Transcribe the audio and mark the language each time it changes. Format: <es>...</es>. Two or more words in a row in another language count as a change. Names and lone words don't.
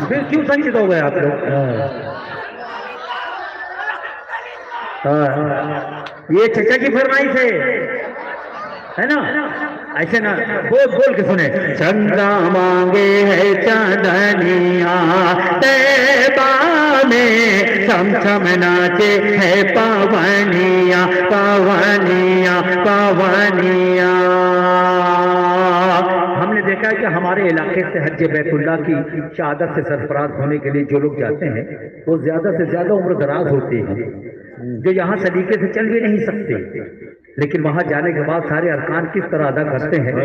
<ur>پھر کیوں سنجد ہو گئے آپ لوگ؟ یہ چچا کی فرمائش ہے نا, ایسے نا بول بول کے سنیں. چندہ مانگے ہے چاندنیاں طیبہ میں, چھم چھم ناچے ہے پاونیاں پاونیاں پاونیاں. ہم نے دیکھا ہے کہ ہمارے علاقے سے حج بیت اللہ کی شہادت سے سرفراز ہونے کے لیے جو لوگ جاتے ہیں وہ زیادہ سے زیادہ عمر دراز ہوتے ہیں, جو یہاں سلیقے سے چل بھی نہیں سکتے, لیکن وہاں جانے کے بعد سارے ارکان کس طرح ادا کرتے ہیں.</ur>